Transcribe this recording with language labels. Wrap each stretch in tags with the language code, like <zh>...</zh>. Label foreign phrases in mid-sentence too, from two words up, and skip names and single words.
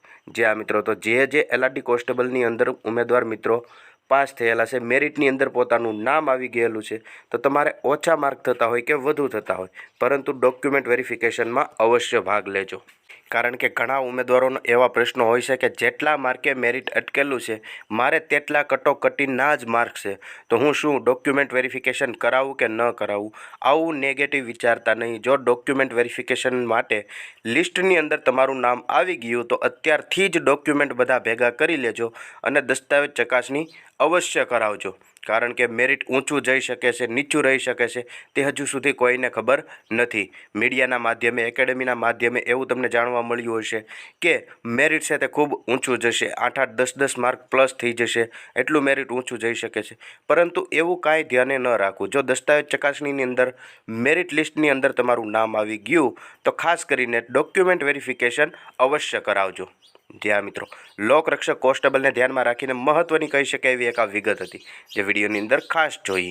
<gu>જે આ મિત્રો તો જે એલઆરડી કોન્સ્ટેબલની અંદર ઉમેદવાર મિત્રો પાસ થયેલા છે મેરિટની અંદર પોતાનું નામ આવી ગયેલું છે તો તમારે ઓછા માર્ક થતા હોય કે વધુ થતા હોય પરંતુ</gu> <en>document verification</en> <gu>માં અવશ્ય ભાગ લેજો। કારણ કે ઘણા ઉમેદવારો એવા પ્રશ્નો હોય છે કે જેટલા માર્કે મેરિટ અટકેલું છે મારે તેટલા કટોકટીના જ માર્ક્સ છે તો હું શું</gu> <en>document verification</en> <gu>કરાવું કે ન કરાવું, આવું નેગેટિવ વિચારતા નહીં। जो</gu> <en>document verification</en> <gu>માટે લિસ્ટની અંદર તમારું નામ આવી ગયું તો અત્યારથી જ ડોક્યુમેન્ટ બધા ભેગા કરી લેજો અને દસ્તાવેજ ચકાસણી અવશ્ય કરાવજો। કારણ કે મેરિટ ઊંચું જઈ શકે છે નીચું રહી શકે છે તે હજુ સુધી કોઈને ખબર નથી। મીડિયાના માધ્યમે એકેડમીના માધ્યમે એવું તમને જાણવા મળ્યું હશે કે મેરિટ છે તે ખૂબ ઊંચું જશે 8-8 10-10 માર્ક પ્લસ થઈ જશે એટલું મેરિટ ઊંચું જઈ શકે છે પરંતુ એવું કાંઈ ધ્યાને ન રાખવું। જો દસ્તાવેજ ચકાસણીની અંદર મેરિટ લિસ્ટની અંદર તમારું નામ આવી ગયું તો ખાસ કરીને</gu> <en>document verification</en> <gu>અવશ્ય કરાવજો। જી આ મિત્રો લોકરક્ષક કોન્સ્ટેબલ ને ધ્યાન માં રાખીને મહત્વની કહી શકાય એવી એક વિગત હતી જે વિડિયોની અંદર ખાસ જોઈ।</gu>